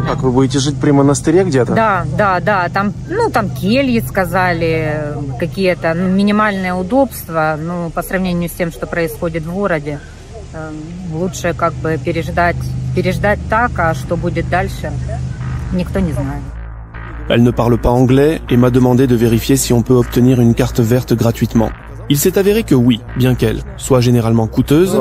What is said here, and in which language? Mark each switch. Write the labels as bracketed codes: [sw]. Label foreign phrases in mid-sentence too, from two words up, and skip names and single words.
[ru] Как, вы будете жить при монастыре где-то? Да. Там кельи, сказали, какие-то минимальные удобства. По сравнению с тем, что происходит в городе, лучше как бы переждать так, а что будет дальше, никто не знает. [fr] Elle ne parle pas anglais et m'a demandé de vérifier si on peut obtenir une carte verte gratuitement. Il s'est avéré que oui, bien qu'elle soit généralement coûteuse.